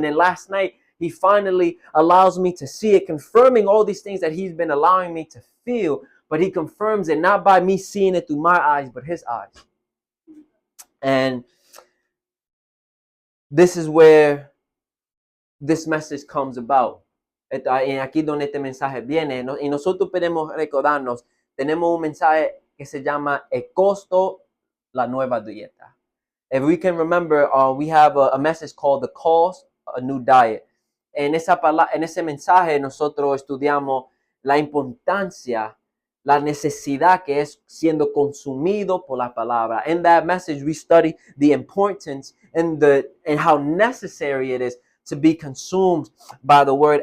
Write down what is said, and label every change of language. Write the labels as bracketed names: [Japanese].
[English] And then last night, he finally allows me to see it, confirming all these things that he's been allowing me to feel. But he confirms it not by me seeing it through my eyes, but his eyes. And this is where this message comes about. [Spanish] Aquí donde este mensaje viene, y nosotros podemos recordarnos, tenemos un mensaje que se llama El costo, la nueva dieta. [English] If we can remember, we have a message called The Cost, a New Diet. [Spanish] En ese mensaje nosotros estudiamos la importancia, la necesidad que es siendo consumido por la palabra. [English] In that message, we study the importance and how necessary it is to be consumed by the word.